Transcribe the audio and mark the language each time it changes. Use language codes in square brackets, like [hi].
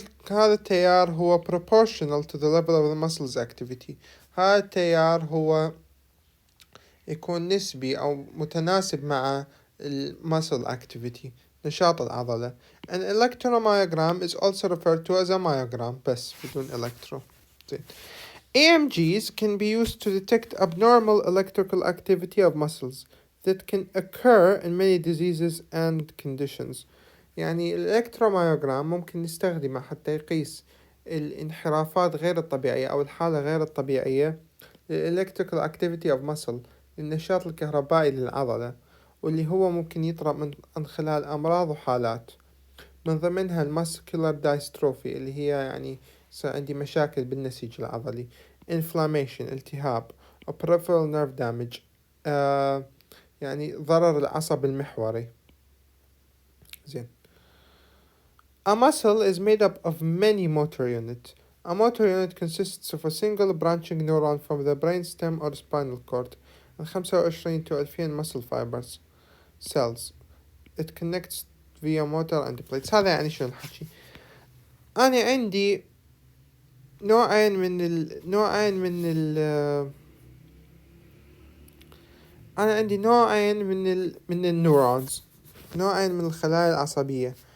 [ar] هذا التيار هو [en] proportional to the level of the muscles activity. [ar] هذا التيار هو يكون نسبي أو متناسب مع [en] muscle activity، [ar] نشاط العضلة. [en] An electromyogram is also referred to as a myogram، [ar] بس بدون [en] electro. [ar] زين. [en] EMGs can be used to detect abnormal electrical activity of muscles that can occur in many diseases and conditions. [ar] يعني الإلكتروميوغرام ممكن نستخدمه حتى يقيس الانحرافات غير الطبيعية أو الحالة غير الطبيعية [en] electrical activity of muscle، [ar] النشاط الكهربائي للعضلة، واللي هو ممكن يطرأ من خلال أمراض وحالات، من ضمنها [en] الماسكولار دايستروفي، [ar] اللي هي يعني عندي مشاكل بالنسيج العضلي. inflammation، التهاب. [en] peripheral nerve damage، [ar] يعني ضرر العصب المحوري. زين. [en] A muscle is made up of many motor units. A motor unit consists of a single branching neuron from the brainstem or spinal cord and 25 to 2000 muscle fibers cells. It connects via motor and plates. [ar] هذا يعني شو الحكي؟ أنا عندي نوعين من النيورونز، نوعين من الخلايا العصبية.